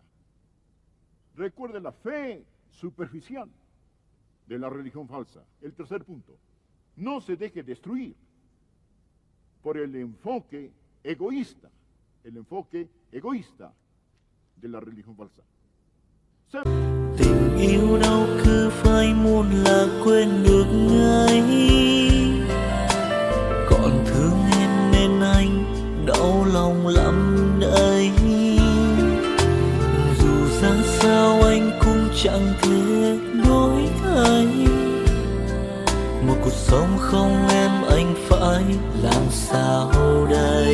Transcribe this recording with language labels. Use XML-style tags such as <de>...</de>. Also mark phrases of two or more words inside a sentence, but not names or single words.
<es>Recuerde la fe superficial de la religión falsa. El tercer punto, no se deje destruir por el enfoque egoísta de la religión falsa.</es> <vi>Tình yêu đâu cứ phải muốn là quên được ngay, còn thương em nên anh đau lòng lắm đây. Dù ra sao anh cũng chẳng thể đổi thay, một cuộc sống không em anh phải làm sao đây.</vi>